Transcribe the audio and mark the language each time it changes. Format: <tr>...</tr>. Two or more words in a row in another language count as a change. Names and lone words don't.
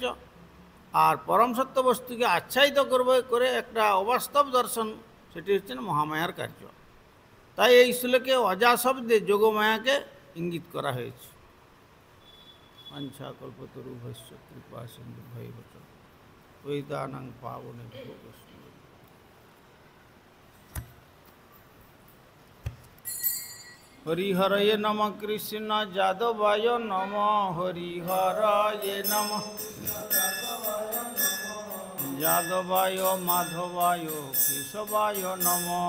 <bn>আর পরম সত্য বস্তুকে আচ্ছাদিত করে একটা অবাস্তব দর্শন, সেটি হচ্ছেন মহামায়ার কার্য। তাই এই শ্লোকে অজা শব্দে যোগমায়াকে ইঙ্গিত করা হয়েছে।</bn> <sa>বাঞ্ছা কল্পতরুভ্যশ্চ কৃপা সিন্ধুভ্যৈব চ পতিতানাং পাবনেভ্যো বৈষ্ণবেভ্যো। হরিহরয়ে নম কৃষ্ণ যাদবায় নম, হরিহরয়ে নম যাদবায় মাধবায় কেশবায় নম।</sa>